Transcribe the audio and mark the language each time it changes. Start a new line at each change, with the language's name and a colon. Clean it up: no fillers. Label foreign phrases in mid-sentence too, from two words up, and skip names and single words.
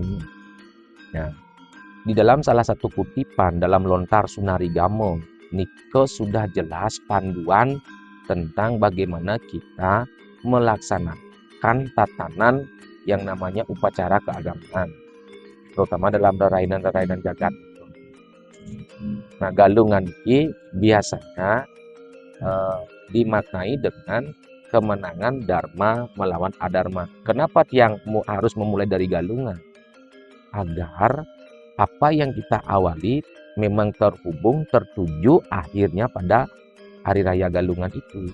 Indonesian: Nah, di dalam salah satu kutipan dalam Lontar Sunarigamo, nike sudah jelas panduan tentang bagaimana kita melaksanakan tatanan yang namanya upacara keagamaan, terutama dalam
Balinese: rerainan-rerainan jagat.
Indonesian: Nah, Galungan ini biasanya dimaknai dengan kemenangan Dharma melawan Adharma. Kenapa tiang harus memulai dari Galungan? Agar apa yang kita awali memang terhubung, tertuju akhirnya pada Hari Raya Galungan itu.